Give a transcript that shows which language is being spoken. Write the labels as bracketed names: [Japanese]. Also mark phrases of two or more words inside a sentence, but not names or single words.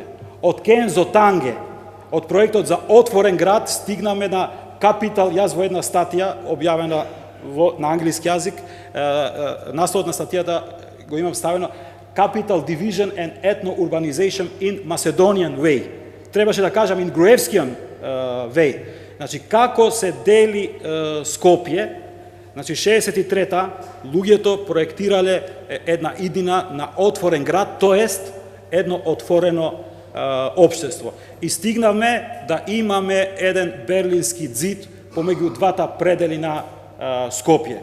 [Macedonian] Од Кензо Танге, од проектот за отворен град, стигнаме на Капитал. Јас во една статија објавена на англиски јазик, насловот на статијата го имам ставено Capital Division and Ethno-Urbanization in Macedonian Way. Требаше да кажам [English] in Gruevskian way. [Macedonian] Значи, како се дели Скопје, значи 63-та, луѓето проектирале една иднина на отворен град, тоест едно отворено општество. И стигнавме да имаме еден берлински зид помеѓу двата предели на Скопје.